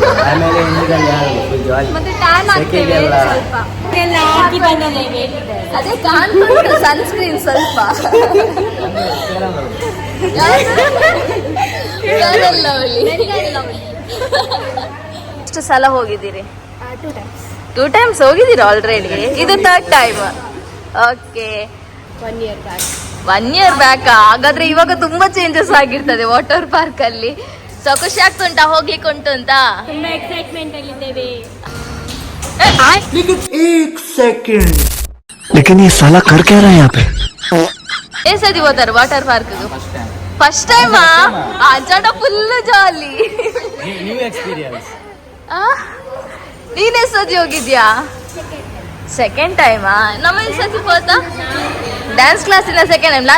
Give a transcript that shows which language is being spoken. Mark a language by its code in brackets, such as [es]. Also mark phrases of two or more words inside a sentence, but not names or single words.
[kn] ಮತ್ತೆ ಟ್ಯಾನ್ ಆಗ್ತೇವೆ ಸ್ವಲ್ಪ, ಅದೇ ಕಾಣ್ಕೊಂಡು ಸನ್ಸ್ಕ್ರೀನ್ ಸ್ವಲ್ಪ ಎಷ್ಟು ಸಲ ಹೋಗಿದ್ದೀರಿ? [en] 2 times. [kn] 2 times ಹೋಗಿದ್ದೀರಾ ಆಲ್ರೆಡಿ? ಇದು 3rd ಟೈಮ್. ಓಕೆ, [en] 1 year back. 1 year back. [kn] ಹಾಗಾದ್ರೆ ಇವಾಗ ತುಂಬಾ ಚೇಂಜಸ್ ಆಗಿರ್ತದೆ [en] water park [kn] ಅಲ್ಲಿ. ಸೊ ಖುಷಿ ಆಗ್ತುಂಟಾ ಹೋಗ್ಲಿಕ್ಕೆ ಉಂಟು ಅಂತ? ತುಂಬಾ ಎಕ್ಸೈಟ್ಮೆಂಟ್ ಅಲ್ಲಿದ್ದೇವೆ. [hi] एक सेकंड, लेकिन ये साला कर क्या रहा है यहाँ पे? [kn] ಎಷ್ಟು ಸತಿ ಹೋದಾರೆ [en] water park? first time. [kn] ಅಜಾಡ [en] full jolly. new experience. [kn] ನೀನ್ ಎಷ್ಟು ಸತಿ ಹೋಗಿದ್ಯಾ? [en] second time? [kn] ನಮ್ಮ ಎಷ್ಟು ಸತಿ ಹೋದ? ಡ್ಯಾನ್ಸ್ ಕ್ಲಾಸಿನ [en] second time.